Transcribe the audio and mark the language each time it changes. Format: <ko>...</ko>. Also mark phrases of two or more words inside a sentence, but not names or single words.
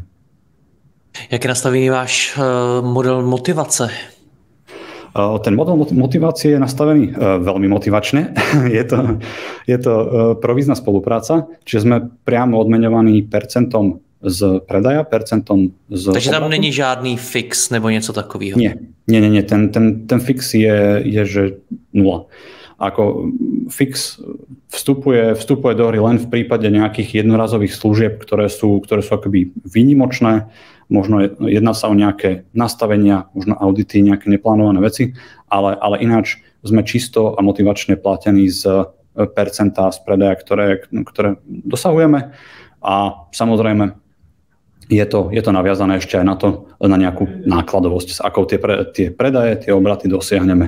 <cs>Jak je nastavený váš model motivace?</cs> <sk>Ten model motivácie je nastavený veľmi motivačne. Je to provízna spolupráca, čiže sme priamo odmeňovaní percentom z predaja, percentom z</sk> <cs>Takže tam není žádný fix nebo něco takového?</cs> <sk>Nie. Ten fix je že 0. Ako fix vstupuje do hry len v prípade nejakých jednorazových služieb, ktoré sú akoby výnimočné. Možno jedná sa o nejaké nastavenia, možno audity, nejaké neplánované veci, ale ináč sme čisto a motivačne platení z percentá z predaja, ktoré dosahujeme a samozrejme je to naviazané ešte aj na nejakú nákladovosť, s akou tie predaje, tie obraty dosiahneme.</sk>